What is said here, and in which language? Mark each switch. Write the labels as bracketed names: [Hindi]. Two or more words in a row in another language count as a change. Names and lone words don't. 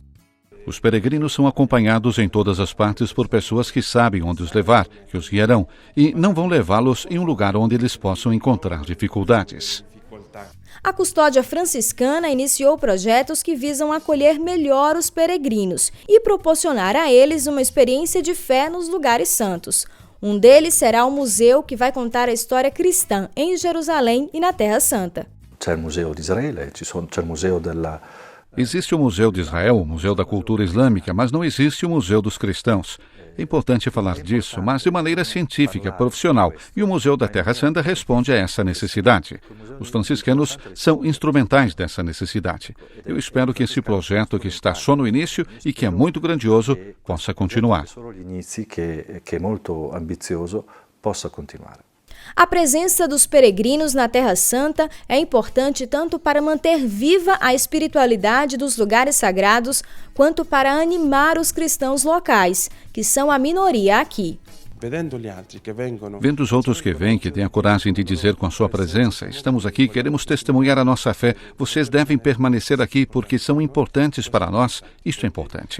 [Portuguese] Os peregrinos são acompanhados em todas as partes por pessoas que sabem onde os levar, que os guiarão, e não vão levá-los em um lugar onde eles possam encontrar dificuldades. A custódia franciscana iniciou projetos que visam acolher melhor os peregrinos e proporcionar a eles uma experiência de fé nos lugares santos. Um deles será o museu que vai contar a história cristã em Jerusalém e na Terra Santa. [Italian] C'è il Museo di Israele, c'è il Museo della... [Portuguese] Existe o Museu de Israel, o Museu da Cultura Islâmica, mas não existe o Museu dos Cristãos. É importante falar disso, mas de maneira científica, profissional, e o Museu da Terra Santa responde a essa necessidade. Os franciscanos são instrumentais dessa necessidade. Eu espero que esse projeto, que está só no início e que é muito grandioso, possa continuar. [Italian] Solo gli inizi, che è molto ambizioso, possa continuare. [Portuguese] A presença dos peregrinos na Terra Santa é importante tanto para manter viva a espiritualidade dos lugares sagrados, quanto para animar os cristãos locais, que são a minoria aqui. Vendo os outros que vêm, que têm a coragem de dizer com a sua presença, estamos aqui, queremos testemunhar a nossa fé, vocês devem permanecer aqui porque são importantes para nós, isto é importante.